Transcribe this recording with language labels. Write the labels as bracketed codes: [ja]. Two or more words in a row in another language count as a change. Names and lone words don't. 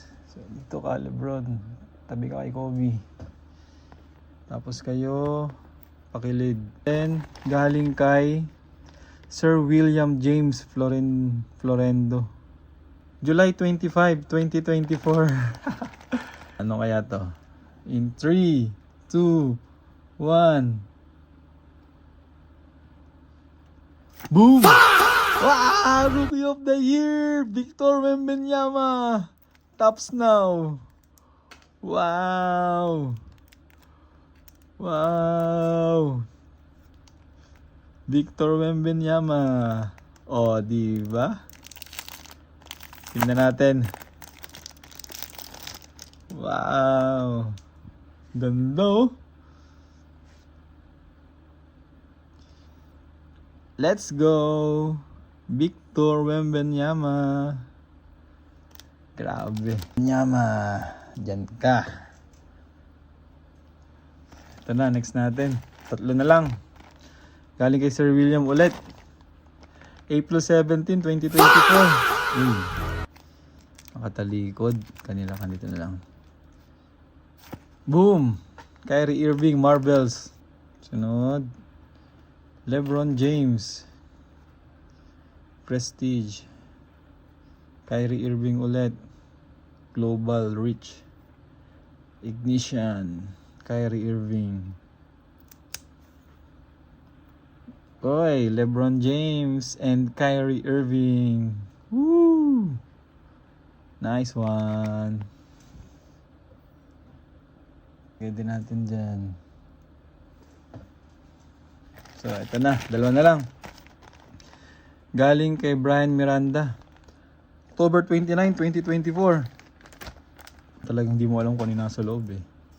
[tl] So, dito ka, LeBron. Tabi ka kay Kobe. Tapos kayo, pakilid. Then, galing kay Sir William James Florendo. July 25, 2024. Ano kaya to? In 3, 2, 1. [en] Boom! Wow! Rookie of the Year! Victor Wembanyama! Tops now! Wow! Wow! Victor Wembanyama. [tl] Diba? Tingnan natin. Wow. Ganda oh. [en] Let's go. [tl] Victor Wembanyama. Grabe. Wembanyama. Diyan ka. Ito na, next natin. 3 na lang. Galing kay Sir William ulit. April 17, 2024. Nakatalikod. Kanila dito na lang. Boom! Kyrie Irving, Marvels. Sunod. LeBron James. Prestige. Kyrie Irving ulit. Global Reach. Ignition. Kyrie Irving. Oy, LeBron James and Kyrie Irving. [en] Woo! Nice one. [tl] Pwede natin dyan. So, ito na. 2 na lang. Galing kay Brian Miranda. October 29, 2024. Talagang hindi mo alam kung ano nasa loob eh.